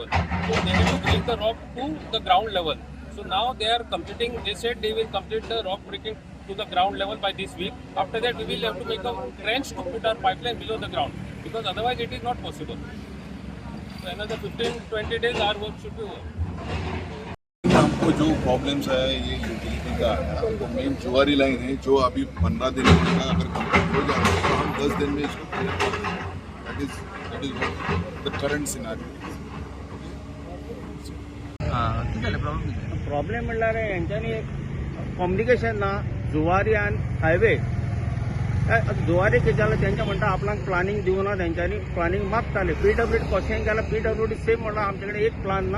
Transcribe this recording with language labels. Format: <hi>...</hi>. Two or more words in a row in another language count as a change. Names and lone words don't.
<en>So they have to bring the rock to the ground level. So now they are completing. They said they will complete the rock breaking to the ground level by this week. After that, we will have to make a trench to put our pipeline below the ground because otherwise it is not possible. So another 15-20 days our work should be over.</en> <hi>हमको जो प्रॉब्लम्स है ये यूटिलिटी का है. हमको मेन जुआरी लाइन है जो अभी 15 दिन में अगर कंप्लीट हो जाता है तो हम 10 दिन में इसको क्लियर कर देंगे.</hi> <en>That is the current scenario.</en> <kok>प्रॉब्लेम म्हणल्यार यांच्यानी कम्युनिकेशन ना जुवारी आणि हायवे. जुवारी केल्यार त्यांच्या म्हणटा आपल्याक प्लानिंग दिवना. त्यांच्यानी प्लानिंग मागताले. PWD कशें केलां PWD सेम म्हणटा आमचे कडेन एक प्लान ना.</kok>